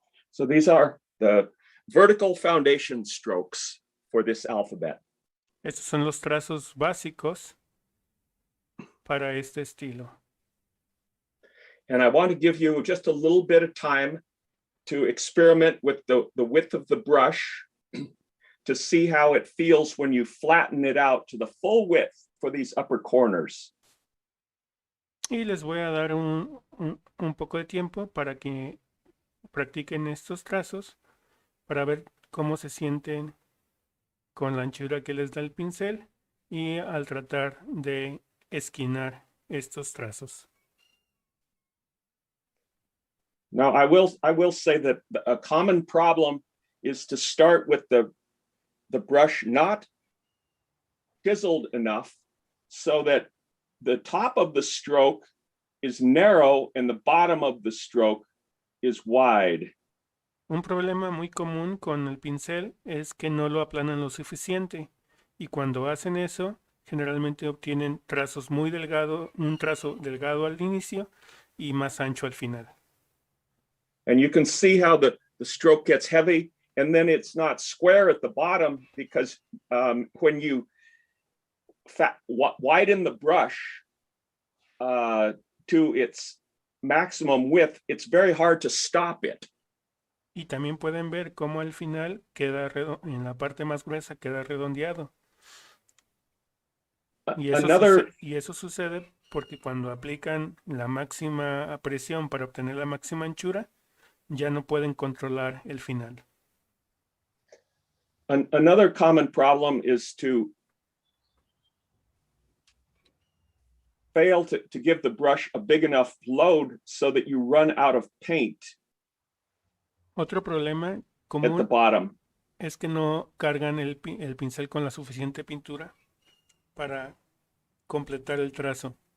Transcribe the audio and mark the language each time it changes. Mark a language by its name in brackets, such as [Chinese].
[English] So these are the vertical foundation strokes for this alphabet. [Spanish] Estos son los trazos básicos para este estilo. [English] And I want to give you just a little bit of time to experiment with the width of the brush to see how it feels when you flatten it out to the full width for these upper corners. [Spanish] Y les voy a dar un poco de tiempo para que practiquen estos trazos para ver cómo se sienten con la anchura que les da el pincel y al tratar de esquinar estos trazos. [English] Now, I will say that a common problem is to start with the brush not chiseled enough so that the top of the stroke is narrow and the bottom of the stroke is wide. [Spanish] Un problema muy común con el pincel es que no lo aplanan lo suficiente y cuando hacen eso generalmente obtienen trazos muy delgados, un trazo delgado al inicio y más ancho al final. [English] And you can see how the stroke gets heavy and then it's not square at the bottom because when you widen the brush to its maximum width, it's very hard to stop it. [Spanish] Y también pueden ver cómo al final queda en la parte más gruesa queda redondeado. Y eso sucede porque cuando aplican la máxima presión para obtener la máxima anchura, ya no pueden controlar el final. [English] Another common problem is to fail to give the brush a big enough load so that you run out of paint. [Spanish] Otro problema [English] at the [Spanish] común [English] bottom. [Spanish] es que no cargan el pincel con la suficiente pintura para completar el trazo.